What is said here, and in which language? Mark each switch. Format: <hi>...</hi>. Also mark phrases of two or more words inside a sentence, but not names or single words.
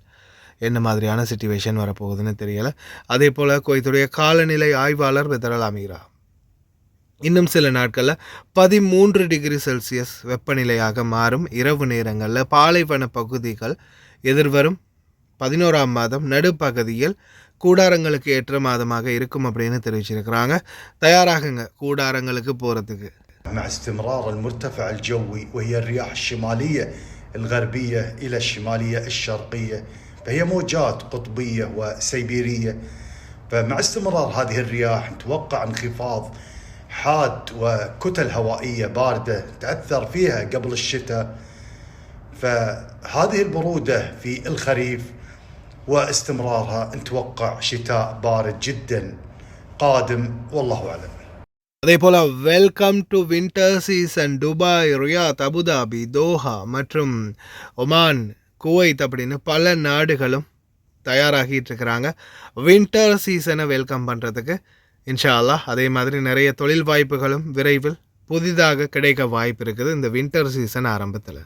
<ta>என்ன மாதிரியான சிச்சுவேஷன் வரப்போகுதுன்னு தெரியலை. அதே போல் குவைத்துடைய காலநிலை ஆய்வாளர் பெதரல் அமீரா இன்னும் சில நாட்களில் 13</ta> <en>degree Celsius</en> <ta>வெப்பநிலையாக மாறும். இரவு நேரங்களில் பாலைவன பகுதிகள் எதிர்வரும் 11ஆம் மாதம் நடுப்பகுதியில் கூடாரங்களுக்கு ஏற்ற மாதமாக இருக்கும் அப்படின்னு தெரிவிச்சிருக்கிறாங்க. தயாராகுங்க கூடாரங்களுக்கு போகிறதுக்கு.</ta> <ar>مع استمرار المرتفع الجوي وهي الرياح الشمالية الغربية إلى الشمالية الشرقية فهي موجات قطبية وسيبيرية. فمع استمرار هذه الرياح نتوقع انخفاض حاد وكتل هوائية باردة تأثر فيها قبل الشتاء. فهذه البرودة في الخريف واستمرارها نتوقع شتاء بارد جدا قادم والله أعلم.</ar> <ta>அதே போல்</ta> <en>welcome to winter season.</en> <ta>துபாய், ரியாத், அபுதாபி, தோஹா மற்றும் ஒமான், குவைத் அப்படின்னு பல நாடுகளும் தயாராகிட்டு இருக்கிறாங்க</ta> <en>winter season welcome</en> <ta>பண்ணுறதுக்கு.</ta> <ar>إن شاء الله</ar> <ta>அதே மாதிரி நிறைய தொழில் வாய்ப்புகளும் விரைவில் புதிதாக கிடைக்க வாய்ப்பு இருக்குது இந்த</ta> <en>winter season</en> <ta>ஆரம்பத்தில்.</ta>